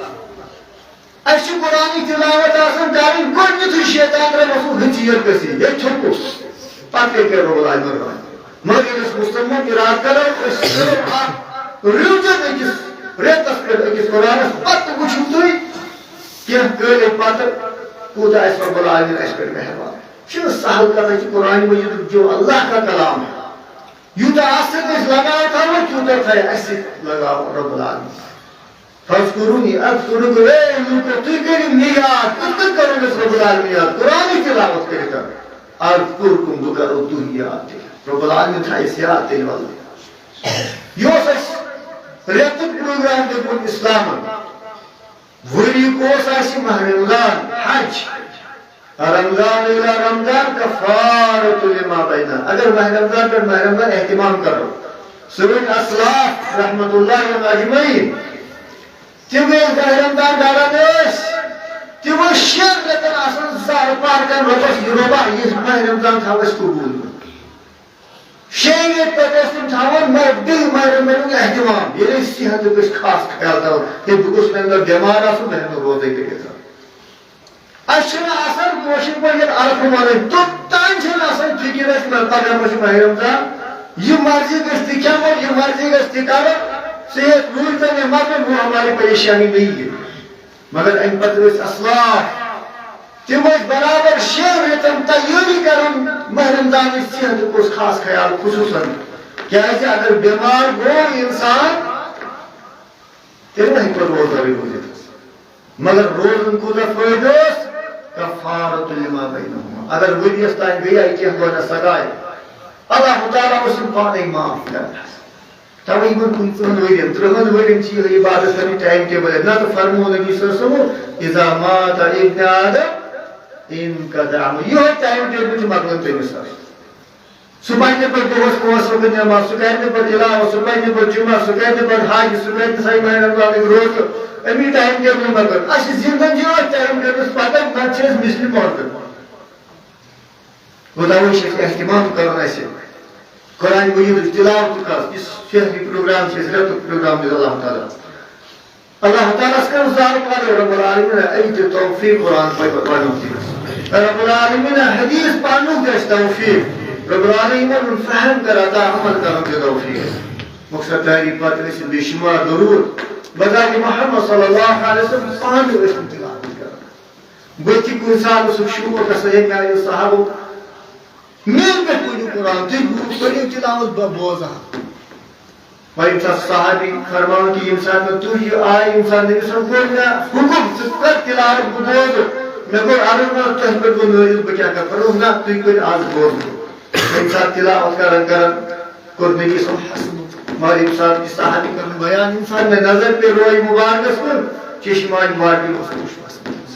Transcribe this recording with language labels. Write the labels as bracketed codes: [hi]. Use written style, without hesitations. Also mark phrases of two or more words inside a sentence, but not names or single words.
[ks] اَسہِ چھِ قرآنٕچ تِلاوت آسان کرٕنۍ گۄڈٕنیتھٕے شیطان رۄبس ہٕژیر گٔژھِتھ ہے تھوٚکُس پتہٕ کیٛاہ کرِ رۄب العالمیٖن رحم مگر ییٚلہِ أسۍ مُصمم اِرادٕ کرو أسۍ کرو اکھ رِوِجن أکِس رٮ۪تس پٮ۪ٹھ أکِس قرآنس پتہٕ وٕچھِو تُہۍ کینٛہہ کٲلۍ پتہٕ کوٗتاہ آسہِ رۄب العالمیٖن اَسہِ پٮ۪ٹھ مہربان چھُنہٕ سہل کتھ چھِ قرآن مجیٖدُک [ur] جو اللہ کا کلام ہے [ks] یوٗتاہ اَتھ سۭتۍ أسۍ لگاو تھاوو تیوٗتاہ تھایہِ اَسہِ سۭتۍ لگاو رۄب العالمیٖن [ar] فاذکرونی اذکرکم [ks] اے لوٗکو تُہۍ کٔرِو مےٚ یاد کِتھ کٔنۍ کرو أسۍ رۄب العالمیٖن یاد قرآنٕچ تِلاوت کٔرِتھ اذکرکم بہٕ کرو تُہۍ یاد تیٚلہِ رۄب العالمیٖن تھایہِ اَسہِ یاد تیٚلہِ وَلہٕ یہِ اوس اَسہِ رٮ۪تُک پروگرام دیُتمُت اِسلامن ؤریُک اوس اَسہِ ماہ رمضان حج [ar] رمضان الى رمضان کفارۃ لما بینہ [ks] اگر ماہ رمضان پٮ۪ٹھ ماہ رمضان اہتمام کرو سٲنۍ اسلاف [ar] رحمۃ اللہ اجمعین [ks] تِم ییٚلہِ ماہ رمضان ڈالان ٲسۍ تِم ٲسۍ شٮ۪ن رٮ۪تن آسان زارٕ پار کران رۄبس یہِ رۄبا یہِ ماہ رمضان تھاو اَسہِ قبوٗل شیٚیہِ رٮ۪تۍ پٮ۪ٹھ ٲسۍ تِم تھاوان بیٚیہِ ماہ رمضانُک اہتمام ییٚلہِ أسۍ صحتُک أسۍ خاص خیال تھاوو ہے بہٕ گوٚژھُس مےٚ اندر بٮ۪مار آسُن بہٕ ہٮ۪کہٕ نہٕ روزے کٔرِتھ اَسہِ چھُنہٕ آسان کٲشِر پٲٹھۍ ییٚلہِ عرفہٕ وَنٕنۍ توٚتام چھَنہٕ آسان فِکِر اَسہِ پگاہ ما چھُ ماہ رمضان یہِ مرضی گژھِ تہِ کھٮ۪مو یہِ مرضی گژھِ تہِ کرو صحت روٗد تہٕ مےٚ [ur] مگر وہ ہماری پریشانی نہیں ہے [ks] مگر اَمہِ پتہٕ ٲسۍ اسلاف تِم ٲسۍ برابر شٮ۪ن رٮ۪تن تیٲری کران ماہ رمضانٕچ صحتُک اوس خاص خیال خصوٗصن کیٛازِ اگر بٮ۪مار گوٚو اِنسان تیٚلہِ ما ہیٚکہِ پتہٕ روزدارٕے روٗزِتھ مگر روزن کوٗتاہ فٲیدٕ اوس [ar] کفارۃ لما بینہما [ks] اگر ؤریس تانۍ گٔیے کینٛہہ دۄہ نہ سگاے اللہ تعالیٰ اوس یِم پانے معاف کران توے یِمن 15 ؤرین 30 ؤرین چھِ یِہے عبادت کرٕنۍ ٹایم ٹیبل نتہٕ فرمو نبی [ar] صلی اللہ علیہ وسلم اذا مات ابن آدم انقطع عملُہ [ks] یِہوے ٹایم ٹیبل چھُ مۄکلان تٔمِس آسان سُہ پرِ نہٕ پتہٕ دۄہس 5 وقت نٮ۪ماز سُہ کرِ نہٕ پتہٕ تِلاوت سُہ پرِ نہٕ پتہٕ جُمعہ سُہ کرِ نہٕ پتہٕ حج سُہ کرِ نہٕ سا ماہ رمضانٕکۍ روزٕ امی ٹایم ٹیبل مگر اَسہِ زندگی ٲسۍ ٹایم ٹیبلس پتہ نتہٕ چھِ أسۍ مِثلہِ مردٕ گوٚو تَوے چھِ اَسہِ احتمام کرُن اَسہِ قرآن مجیٖدٕچ تِلاوتُک حظ یُس شہری پروگرام چھِ اَسہِ رٮ۪تُک پروگرام دیُت اللہ تعالیٰ ہس کرو زارٕ پار رب العالمیٖن اَمہِ تہِ توفیٖق قرآن پرنُک رب العالمیٖن حدیٖث پرنُک گژھِ توفیٖق رب العالمیٖن فہم کر عطا عمل کرُن تہِ توفیٖق مقصد داری پتہٕ ٲسۍ بے شُمار درود بذات محمد [ar] صلی اللہ علیہ وسلم [ks] پانہٕ ٲسۍ تِم تِلاوت کران بہٕ تہِ کُنہِ ساتہٕ اوسُکھ شوق گژھان ہے میانیو صحابو میٛانہِ پٮ۪ٹھ پٔرِو قرآن تُہۍ پٔرِو تِلاوت بہٕ بوزٕ ہا وۄنۍ ییٚمہِ ساتہٕ صحابی فرماوان کہِ ییٚمہِ ساتہٕ مےٚ تُہۍ آیہِ ییٚمہِ ساتہٕ نبی صٲب کوٚر مےٚ حُکُم ژٕ کر تِلاوت بہٕ بوزٕ مےٚ کوٚر عرض نہ تۄہہِ پٮ۪ٹھ گوٚو نٲیِل بہٕ کیٛاہ کرٕ فرمووُکھ نہ تُہۍ کٔرِو آز بوزُن ییٚمہِ ساتہٕ تِلاوت کران کران کوٚر نبی صٲب حسن مگر ییٚمہِ ساتہٕ یہِ صحابی کرن بیان ییٚمہِ ساتہٕ مےٚ نظر پے روے مُبارکس کُن چشمانہِ واٹی اوس اوٚش وسان